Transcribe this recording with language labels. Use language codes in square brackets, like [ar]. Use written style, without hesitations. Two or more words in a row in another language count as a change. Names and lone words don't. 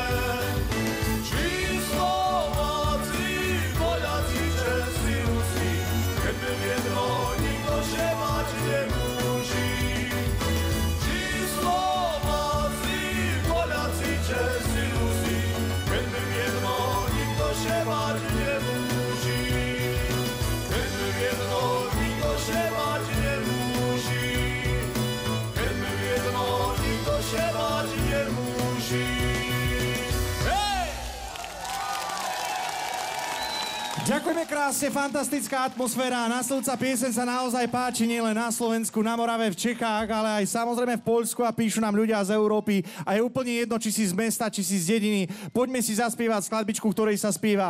[pl] Ci Słowacy, Polacy, Czesi, Rusi, kiedy jedno nikt się bać nie musi. Ci Słowacy, Polacy, Czesi, Rusi, kiedy jedno nikt się bać nie musi. Kiedy jedno się bać nie musi, [sk] keď my jedno, nikto [pl] się bać nie musi. Hej! [sk] Ďakujeme krásne, fantastická atmosféra. Nasledujúca pieseň sa naozaj páči nielen na Slovensku, na Morave, v Čechách, ale aj samozrejme v Poľsku a píšu nám ľudia z Európy. A je úplne jedno, či si z mesta, či si z dediny. Poďme si zaspievať skladbičku, ktorej sa spieva.